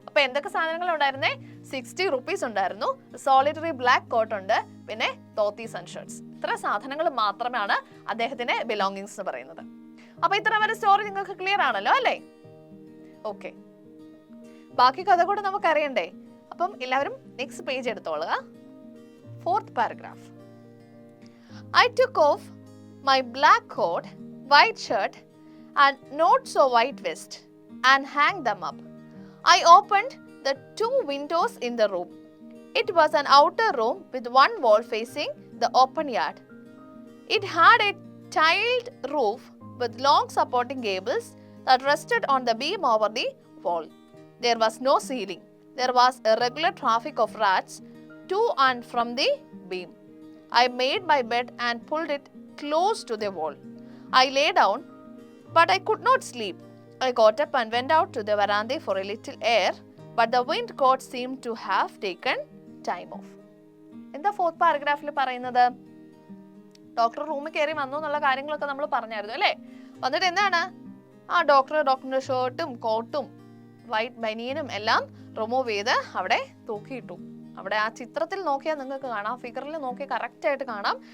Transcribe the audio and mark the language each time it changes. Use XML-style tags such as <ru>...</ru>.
<ml>അപ്പൊ എന്തൊക്കെ സാധനങ്ങൾ ഉണ്ടായിരുന്നേ? 60 rupees ഉണ്ടായിരുന്നു, സോളിറ്ററി ബ്ലാക്ക് കോട്ട് ഉണ്ട്, പിന്നെ ധോത്തീസ് ആൻഡ് ഷർട്ട്സ്. ഇത്ര സാധനങ്ങൾ മാത്രമാണ് അദ്ദേഹത്തിന്റെ ബിലോങ്ങിങ്സ് എന്ന് പറയുന്നത്. അപ്പൊ ഇത്ര വരെ സ്റ്റോറി നിങ്ങൾക്ക് ക്ലിയർ ആണല്ലോ അല്ലേ? ഓക്കെ, ബാക്കി കഥ കൂടെ നമുക്ക് അറിയണ്ടേ? അപ്പം എല്ലാവരും next page എടുത്തോളുക.</ml> <en>4th paragraph. I took off my black coat, white shirt and not so white vest and hanged them up. I opened the 2 windows in the room. It was an outer room with one wall facing the open yard. It had a tiled roof with long supporting gables that rested on the beam over the wall. There was no ceiling. There was a regular traffic of rats to and from the beam. I made my bed and pulled it close to the wall. I lay down, but I could not sleep. I got up and went out to the veranda for a little air, but the wind caught seemed to have taken time off.</en> <ml>എന്താ 4th paragraphൽ പറയുന്നത്? Doctor റൂമിൽ കയറി വന്നു എന്നുള്ള കാര്യങ്ങളൊക്കെ നമ്മൾ പറഞ്ഞായിരുന്നു അല്ലേ? വന്നിട്ട് എന്താണ്? ഡോക്ടറിന്റെ ഷർട്ടും കോട്ടും വൈറ്റ് ബനിയനും എല്ലാം റിമൂവ് ചെയ്ത് അവിടെ തൂക്കിയിട്ടു. അവിടെ ആ ചിത്രത്തിൽ നോക്കിയാൽ നിങ്ങൾക്ക് കാണാം, ഫിഗറിൽ നോക്കി കറക്റ്റ് ആയിട്ട് കാണാം.</ml>